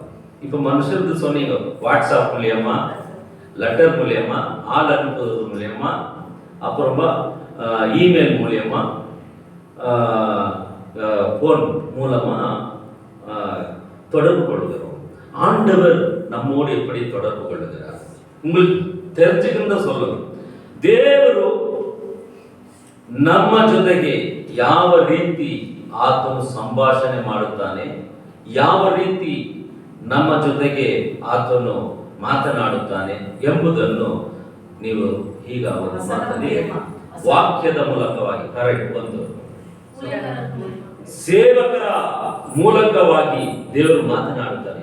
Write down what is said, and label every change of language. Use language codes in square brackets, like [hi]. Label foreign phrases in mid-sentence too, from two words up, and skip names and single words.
[ta] இப்போ மனுஷருக்கு சொன்னீங்க, வாட்ஸ்அப் மூலியமா, லெட்டர் மூலியமா, ஆள் அனுப்புவது மூலியமா, அப்புறமா இமெயில் மூலியமா போன் மூலமா தொடர்பு கொள்கிறோம். ஆண்டவர் நம்மோடு எப்படி தொடர்பு கொள்ளுகிறார் உங்களுக்கு தெரிஞ்சுக்கின்ற சொல்லணும். [kn] ದೇವರು ನಮ್ಮ ಜೊತೆಗೆ ಯಾವ ರೀತಿ ಆತನು ಸಂಭಾಷಣೆ ಮಾಡುತ್ತಾನೆ, ಯಾವ ರೀತಿ ನಮ್ಮ ಜೊತೆಗೆ ಆತನು ಮಾತನಾಡುತ್ತಾನೆ ಎಂಬುದನ್ನು ನೀವು ಈಗ ಅವರು ಮಾತನಾಡಿ ವಾಕ್ಯದ ಮೂಲಕವಾಗಿ ಕರೆಕ್ಟ್ ಒಂದು ಸೇವಕರ ಮೂಲಕವಾಗಿ ದೇವರು ಮಾತನಾಡುತ್ತಾನೆ.